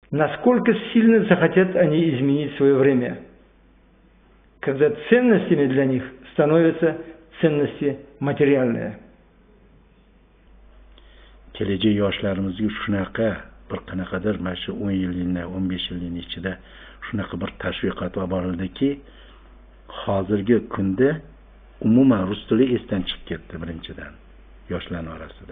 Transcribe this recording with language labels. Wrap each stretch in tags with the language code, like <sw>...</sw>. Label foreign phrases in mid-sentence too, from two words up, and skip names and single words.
<ru>Насколько сильно захотят они изменить свое время, когда ценностями для них становятся ценности материальные.</ru> <uz>Kelajak yoshlarimizga shunaqa bir qanaqadir mana shu 10 yillikni 15 yillikning ichida shunaqa bir tashviqot olib borildiki, hozirgi kunda umuman rus tili esdan chiqib ketdi birinchidan yoshlar orasida.</uz>